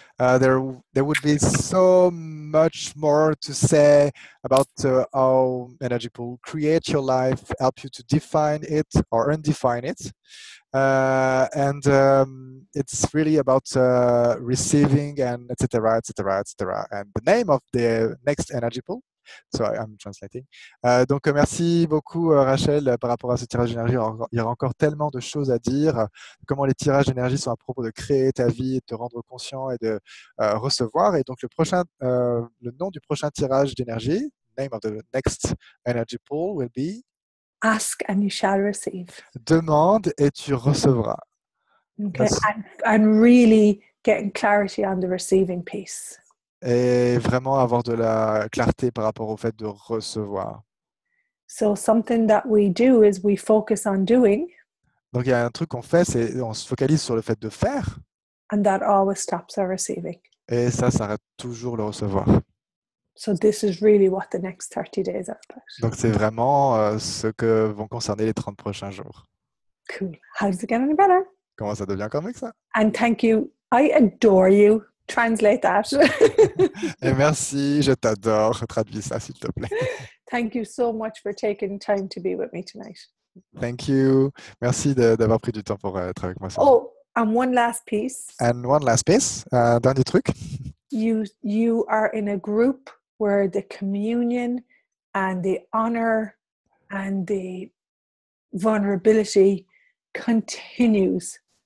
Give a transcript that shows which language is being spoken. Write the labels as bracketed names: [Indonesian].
[English] There would be so much more to say about how energy pool create your life, help you to define it or undefine it. And it's really about receiving and etc., etc., etc. And the name of the next energy pool. So I'm translating. [French] Donc merci beaucoup Rachel par rapport à ce tirage d'énergie. Il y aura encore tellement de choses à dire. Comment les tirages d'énergie sont à propos de créer ta vie, de te rendre conscient et de recevoir. Et donc le nom du prochain tirage d'énergie, [English] name of the next energy pool will be Ask and you shall receive. [French] Demande et tu recevras. [English] Okay, and really getting clarity on the receiving piece. [French] Et vraiment avoir de la clarté par rapport au fait de recevoir. [English] So something that we do is we focus on doing, [French] Donc, il y a un truc qu'on fait, c'est on se focalise sur le fait de faire, [English] and that always stops our receiving. [French] et ça arrête toujours le recevoir. [English] So this is really what the next 30 days are about. [French] Donc, c'est vraiment ce que vont concerner les 30 prochains jours. [English] Cool. How does it get any better? [French] Comment ça devient comme ça? [English] And thank you. I adore you. Translate that. [French] Et merci, je t'adore. Traduis ça, s'il te plaît. [English] Thank you so much for taking time to be with me tonight. Thank you. [French] Merci d'avoir pris du temps pour être avec moi ce soir. [English] Oh, and one last piece. And one last piece, [French] dernier truc. [English] You are in a group where the communion and the honor and the vulnerability continues.